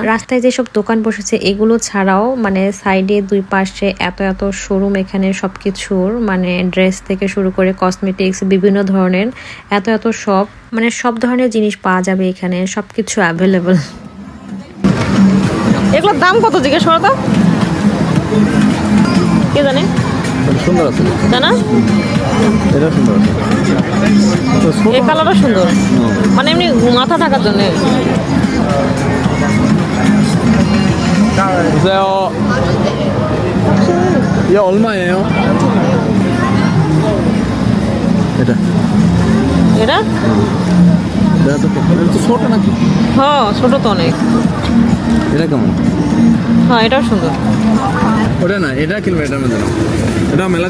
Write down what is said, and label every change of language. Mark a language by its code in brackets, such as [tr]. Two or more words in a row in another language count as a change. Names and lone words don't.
[bn] রাস্তায় যেসব দোকান বসেছে এগুলো ছাড়াও মানে সাইডে দুই পাশে এত এত শোরুম, এখানে সবকিছুর মানে ড্রেস থেকে শুরু করে কসমেটিক্স বিভিন্ন ধরনের এত এত সব, মানে সব ধরনের জিনিস পাওয়া যাবে এখানে, সবকিছু অ্যাভেলেবল। এগুলোর দাম কত জিজ্ঞেস করো তো, কে জানে? সুন্দর আছে। জানা? এটা সুন্দর আছে। এই কালারটা সুন্দর, মানে এমনি মাথা ঢাকার জন্য। [ko] 보세요. 이게 얼마예요? [bn] এটা এটা ছোট নাকি? হ্যাঁ ছোট তো অনেক। এটা কেমন? হ্যাঁ এটাও সুন্দর। ওটা না, এটা কিনবে, এটার মধ্যে না।